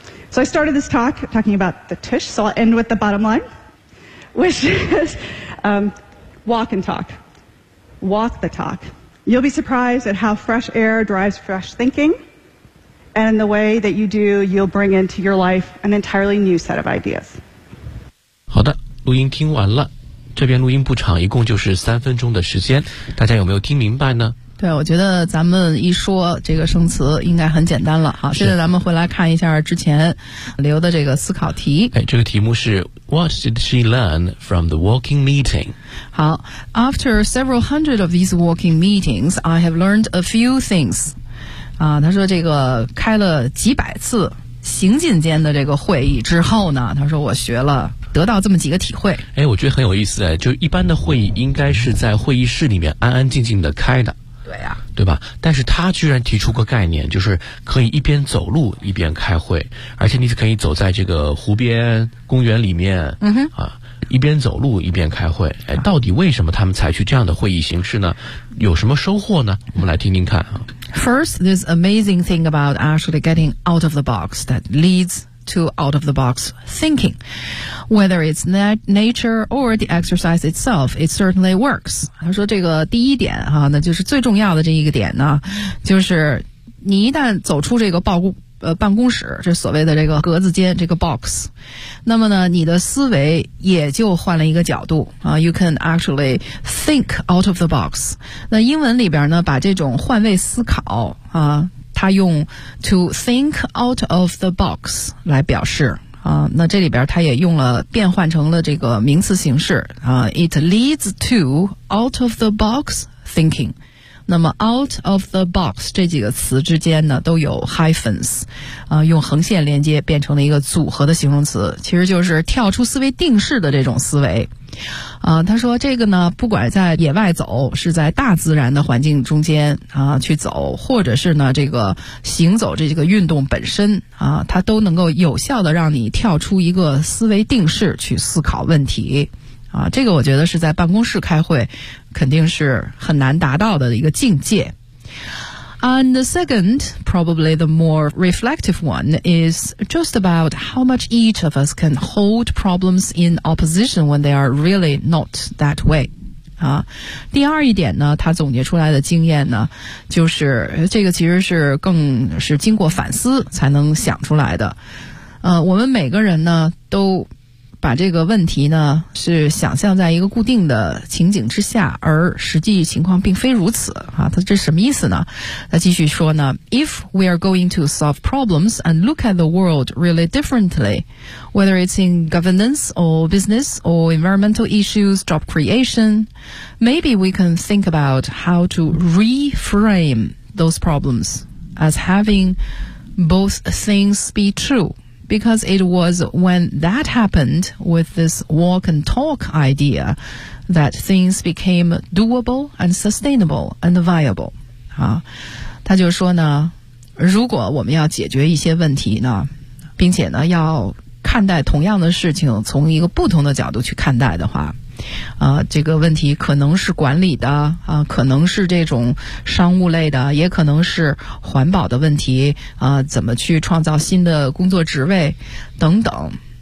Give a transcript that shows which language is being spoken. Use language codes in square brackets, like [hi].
[en] So I started this talk talking about the tush, so I'll end with the bottom line, which is walk and talk. Walk the talk. You'll be surprised at how fresh air drives fresh thinking, and the way that you do, you'll bring into your life an entirely new set of ideas. [zh] 好的，录音听完了，这边录音不长，一共就是三分钟的时间，大家有没有听明白呢？对，我觉得咱们一说这个生词应该很简单了。好，现在咱们回来看一下之前留的这个思考题。 [en] 哎，这个题目是 What did she learn from the walking meeting? 好， After several hundred of these walking meetings, I have learned a few things. [zh] 他说这个开了几百次行进间的这个会议之后呢，他说我学了得到这么几个体会。哎，我觉得很有意思哎，就一般的会议应该是在会议室里面安安静静的开的。对呀、啊，对吧？但是他居然提出个概念，就是可以一边走路一边开会，而且你可以走在这个湖边、公园里面，嗯哼，一边走路一边开会。哎，到底为什么他们采取这样的会议形式呢？有什么收获呢？我们来听听看啊。 [en] First, this amazing thing about actually getting out of the box that leads. To out-of-the-box thinking. Whether it's nature or the exercise itself, it certainly works. [zh] 他说这个第一点啊，那就是最重要的这一个点呢，就是你一旦走出这个办公室，这所谓的这个格子间，这个 box, 那么呢，你的思维也就换了一个角度啊。 [en] You can actually think out of the box. [zh] 那英文里边呢，把这种换位思考啊，他用 to think out of the box 来表示啊，那这里边他也用了变换成了这个名词形式啊 ， it leads to out of the box thinking。那么 out of the box 这几个词之间呢都有 hyphens，啊，用横线连接变成了一个组合的形容词，其实就是跳出思维定式的这种思维。啊，他说这个呢，不管在野外走，是在大自然的环境中间啊去走，或者是呢这个行走这个运动本身啊，它都能够有效的让你跳出一个思维定式去思考问题。啊，这个我觉得是在办公室开会肯定是很难达到的一个境界。 [en] And the second, probably the more reflective one, is just about how much each of us can hold problems in opposition when they are really not that way. [zh] 啊，第二一点呢，他总结出来的经验呢，就是这个其实是更是经过反思才能想出来的。我们每个人呢，都把这个问题呢，是想象在一个固定的情景之下，而实际情况并非如此啊。他这什么意思呢？ [en] 他继续说呢，If we are going to solve problems and look at the world really differently, whether it's in governance or business or environmental issues, job creation, maybe we can think about how to reframe those problems as having both things be true. Because it was when that happened with this walk and talk idea that things became doable and sustainable and viable. [zh] 啊，他就说呢，如果我们要解决一些问题呢，并且呢要看待同样的事情从一个不同的角度去看待的话，这个问题可能是管理的啊，可能是这种商务类的，也可能是环保的问题啊，怎么去创造新的工作职位等等。